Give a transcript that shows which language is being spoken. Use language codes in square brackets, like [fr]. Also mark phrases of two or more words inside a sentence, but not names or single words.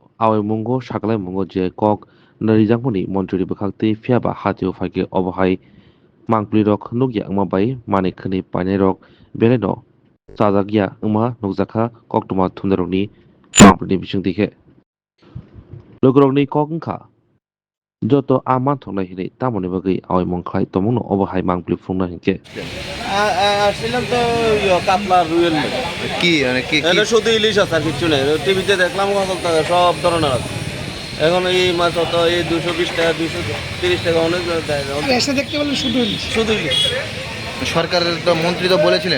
[trp] awai mungo saklai mungo je kok narijangmani montriri bwkhak phiaba hatio phaike obohai mangpli rok nugya wngma bai manik khani painai rok belai no chajakya wngma nukjakha koktoma thunarokni mangpli ni bisingtwi khe lokorokni kok wngkha joto manthoknai hinui tamoni bagui awai mung khlai tomungno obohai mangpli phungna hinkhe [bn] আসছিলাম তো কাতলা রুয়েল কি মানে কি এটা শুধু ইলিশ আছে আর কিছু নেই টিভিতে দেখলাম সব ধরনের আছে এখন এই মাছ হতো এই 220 টাকা 230 টাকা অনেক এসে দেখতে বললেন শুধু ইলিশ শুধু ইলিশ সরকারের তো মন্ত্রী তো বলেছিলেন,